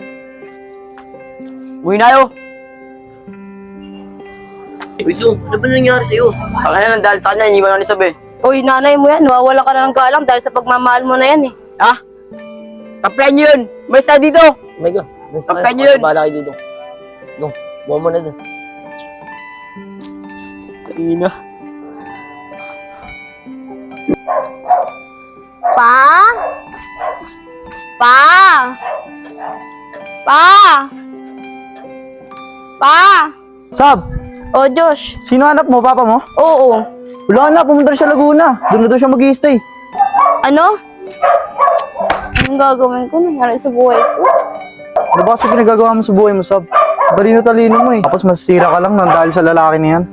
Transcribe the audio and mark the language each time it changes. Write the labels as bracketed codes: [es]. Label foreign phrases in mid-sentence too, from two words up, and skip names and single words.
[tl] Uwi na yo. Uy, Dong. Ano ba nangyari sa'yo? Kaya na lang dahil sa kanya, iniwan ako ni Sabi. Uy, nanay mo yan. Nawawala ka na ng galang dahil sa pagmamahal mo na yan eh. Ha? Kampihan nyo yun! Mas na dito! [en] Oh my God. [tl] Kampihan nyo yun! Bala kayo dito. Dong, buwan mo na dun. Ina. Pa? Pa? Pa? Pa? Sab, O, Josh. sino anak mo? Papa mo? Oo. Wala na, pumunta na siya Laguna. Doon na daw siya mag-i-stay. Ano? Anong gagawin ko? Nangyari sa buhay ko? Ano ba kasi pinagagawa mo sa buhay mo, Sab? Talino mo eh. Tapos masisira ka lang nang dahil sa lalaki na yan.